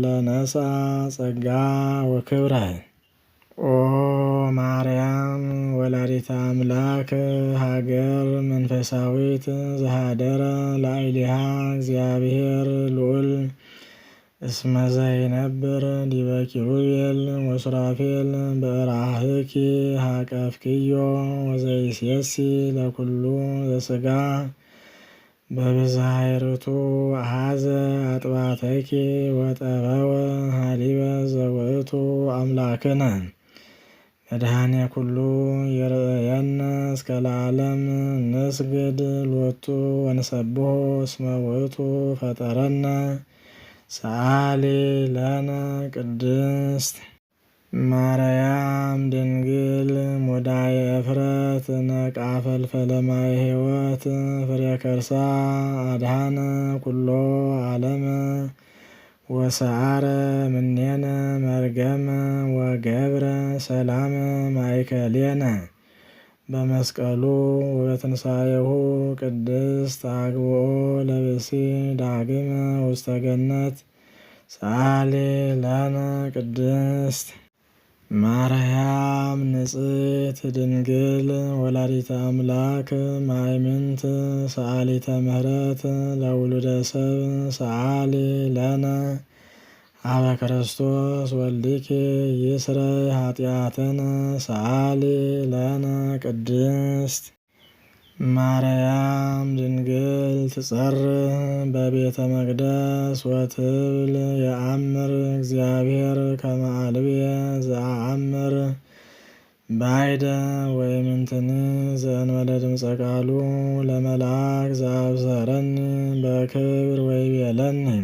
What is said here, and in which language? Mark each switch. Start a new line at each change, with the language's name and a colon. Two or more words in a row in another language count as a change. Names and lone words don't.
Geez: ነስአ ጸጋ ወክብረ ኦ ማርያም ወላዲተ አምላክ ሀገር መንፈሳዊት ዘኀደረ ላዕሌሃ እግዚአብሔር ልዑል እስመ ዘይነብር ዲበ ኪሩቤል ወሱራፌል በእራህኪ ሀቀፍክዮ ወዘይሴሲ ለኩሉ ዘሥጋ በብዝኃ ርቱ አኀዘ አጥባተኪ ወጠበወ ሀሊበ ዘውእቱ አምላክነ መድኃኔ ኩሉ ይርአየነ እስከ ለዓለም ንስግድ ሎቱ ወንሰብሖ እስመ ውእቱ ፈጠረነ ሰአሊ ለነ ቅድስት ማርያም ድንግል ሙዳየ እፍረት ነቃ ፈልፈለ ማየ ሕይወት ፍሬ ከርሣ አድኃነ ኩሎ ዓለመ ወሰዓረ እምኔነ መርገመ ወገብረ ሰላመ ማእከሌነ በመስቀሉ ወበትንሣኤሁ ቅድስት አግብኦ ለብእሲ ዳግመ ውስተ ገነት ሰአሊ ለነ ቅድስት ማርያም ንጽሕት ድንግል ወላዲተ አምላክ ማእምንት ሰአሊተ ምሕረት ለውሉደ ሰብ ሰአሊ ለነ አበ ክርስቶስ ወልድኪ ይስረይ ኃጢአተነ ሰአሊ ለነ ቅድስት ማርያም ድንግል ትጸርህ በቤተ መቅደስ ወትብል የአምር እግዚአብሔር ከመ አልብየ ዘአአምር ባይደ ወይምንትኒ ዘእንበለ ድምፀ ቃሉ ለመልአክ ዘአብሰረኒ በክብር ወይቤለኒ